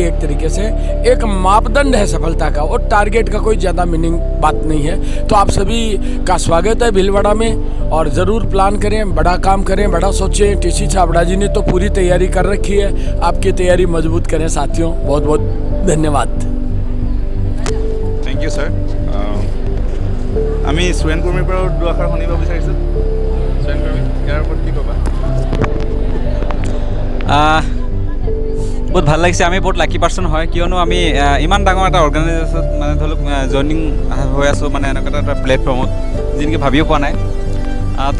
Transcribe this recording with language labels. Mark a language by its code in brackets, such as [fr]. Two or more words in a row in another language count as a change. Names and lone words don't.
[hi] एक तरीके से एक मापदंड है सफलता का, और टारगेट का कोई ज़्यादा मीनिंग बात नहीं है। तो आप सभी का स्वागत है भीलवाड़ा में, और ज़रूर प्लान करें, बड़ा काम करें, बड़ा सोचें। TC छाबड़ा जी ने तो पूरी तैयारी कर रखी है, आपकी तैयारी मजबूत करें साथियों। बहुत बहुत धन्यवाद। [en] thank you sir. [as] আমি সুৰেন কুৰ্মীৰ পৰা দুআষাৰ শুনিব বিচাৰিছোঁ। সুৰেন কুৰ্মী, ইয়াৰ ওপৰত কি ক'বা? বহুত ভাল লাগিছে আমি বহুত [en] lucky person [as] হয় কিয়নো আমি ইমান ডাঙৰ এটা অৰ্গেনাইজেশ্যন মানে ধৰি লওক জইনিং হৈ আছোঁ মানে এনেকুৱা এটা প্লেটফৰ্মত যি নেকি ভাবিও পোৱা নাই তো